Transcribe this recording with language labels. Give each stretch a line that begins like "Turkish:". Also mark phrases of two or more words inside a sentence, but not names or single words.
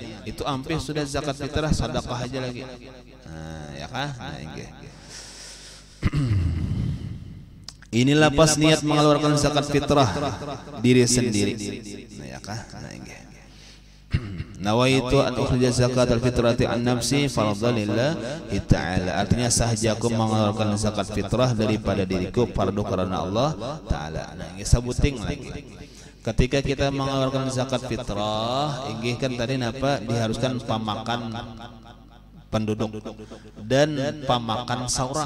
Indonesian: Itu hampir sudah zakat fitrah sedekah aja lagi.
Banjar: Nah ya kah? Nah nggih.
Indonesian: Inilah pas niat mengeluarkan zakat fitrah diri sendiri.
Banjar: Nah ya kah? Nah nggih.
Arabic: نويت أن أخرج زكاة الفطرة عن نفسي فرضا لله تعالى.
Indonesian: Artinya sahajaku mengeluarkan zakat fitrah daripada diriku fardu karena Allah taala.
Banjar: Nah nggih sabuting lagi.
Indonesian: Ketika kita mengeluarkan zakat fitrah, inggih kan tadi napa diharuskan pamakan penduduk dan pamakan saurang.